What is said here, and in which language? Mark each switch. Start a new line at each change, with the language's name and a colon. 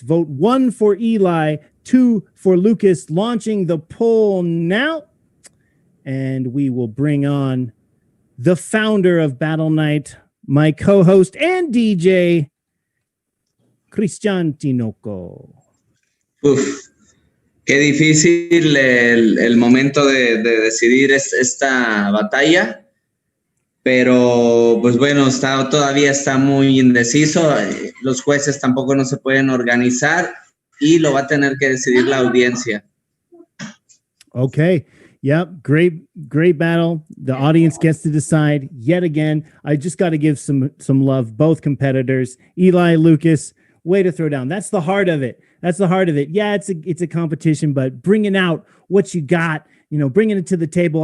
English: Vote 1 for Eli, 2 for Lucas. Launching the poll now. And we will bring on the founder of Battle Night, my co-host and DJ, Cristian Tinoco.
Spanish: Uf, qué difícil el momento de decidir esta batalla, pero pues bueno, todavía está muy indeciso. Los jueces tampoco no se pueden organizar y lo va a tener que decidir la audiencia.
English: Okay. Yep, great battle. The audience gets to decide yet again. I just got to give some love, both competitors. Eli, Lucas, way to throw down. That's the heart of it. That's the heart of it. Yeah, it's a competition, but bringing out what you got, bringing it to the table.